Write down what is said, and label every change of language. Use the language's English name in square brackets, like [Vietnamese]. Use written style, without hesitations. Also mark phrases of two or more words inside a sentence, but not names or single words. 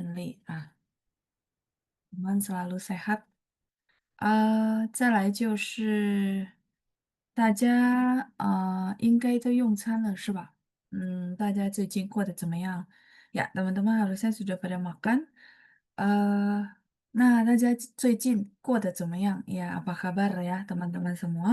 [Chinese] 顺利啊，我们 [Indonesian] selalu sehat。 [Chinese] 再来就是大家应该都用餐了是吧？大家最近过得怎么样呀 ？ [Indonesian] teman-teman harusnya sudah pada makan。 [Chinese] 那大家最近过得怎么样呀 ？ [Indonesian] Apa kabar ya teman-teman semua?